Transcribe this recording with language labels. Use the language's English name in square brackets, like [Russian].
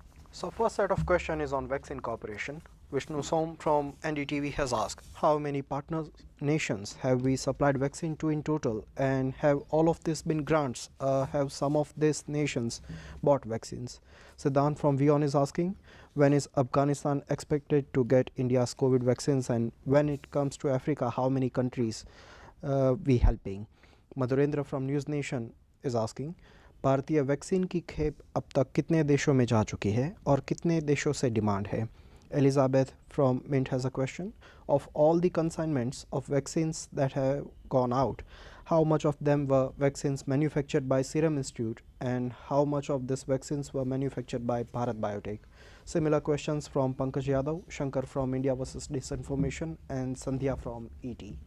[English] So first set of question is on vaccine cooperation. Vishnu Som from NDTV has asked, how many partner nations have we supplied vaccine to in total, and have all of this been grants? Have some of these nations bought vaccines? Siddhant from Vion is asking, when is Afghanistan expected to get India's COVID vaccines, and when it comes to Africa, how many countries we helping? Madhurendra from News Nation is asking, [Hindi] भारतीय vaccine की खेप अब तक कितने देशों में जा चुकी है और कितने देशों से डिमांड है? [English] Elizabeth from Mint has a question. Of all the consignments of vaccines that have gone out, how much of them were vaccines manufactured by Serum Institute, and how much of these vaccines were manufactured by Bharat Biotech? Similar questions from Pankaj Yadav, Shankar from India vs Disinformation, and Sandhya from ET.